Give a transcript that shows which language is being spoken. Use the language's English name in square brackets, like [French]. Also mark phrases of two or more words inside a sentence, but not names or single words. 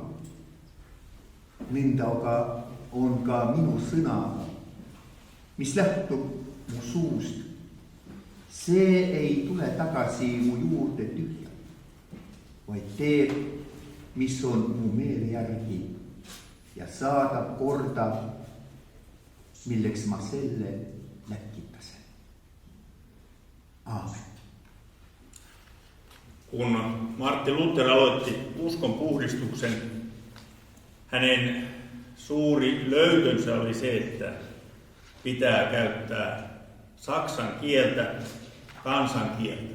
[Estonian] Nõnda aga on ka minu sõna, mis lähtub mu suust. See ei tule tagasi mu juurde tühja, vaid teeb, mis on mu meele järgi ja saadab korda, milleks ma selle läkitasen. Aamen. [Finnish] Kun Martti Luther aloitti uskon puhdistuksen, hänen suuri löytönsä oli se, että pitää käyttää saksan kieltä kansankieltä.